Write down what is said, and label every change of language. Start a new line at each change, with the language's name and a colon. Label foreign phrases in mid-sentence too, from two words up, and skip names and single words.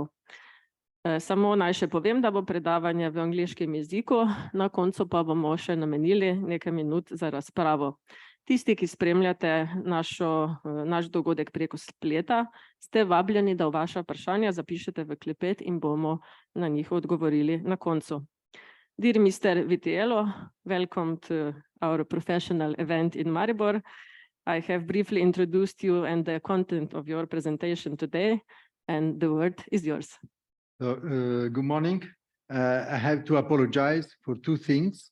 Slovenian: Samo naj še povem, da bo predavanje v angleškem jeziku, na koncu pa bomo še namenili nekaj minut za razpravo. Tisti, ki spremljate naš dogodek preko spleta, ste vabljeni, da vaša vprašanja zapišete v klepet in bomo na njih odgovorili na koncu.
English: Dear Mr. Vitiello, welcome to our professional event in Maribor. I have briefly introduced you and the content of your presentation today, and the word is yours. Good morning. I have to apologize for 2 things.